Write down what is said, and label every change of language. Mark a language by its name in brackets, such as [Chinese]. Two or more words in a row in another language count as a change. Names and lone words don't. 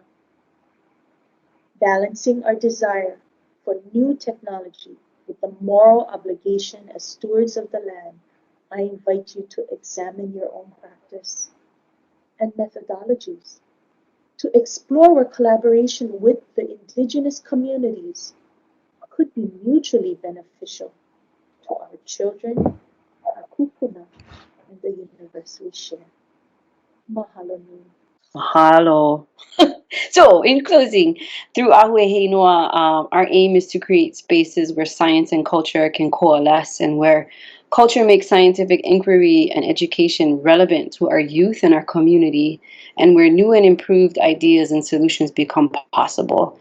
[English] Balancing our desire for new technology with the moral obligation as stewards of the land, I invite you to examine your own practice and methodologies, to explore where collaboration with the indigenous communities could be mutually beneficial to our children, our kupuna, and the universe we share. [Hawaiian] Mahalo nui. Mahalo. [English] So, in closing, through A Hua He Inoa, our aim is to create spaces where science and culture can coalesce and where culture makes scientific inquiry and education relevant to our youth and our community, and where new and improved ideas and solutions become possible.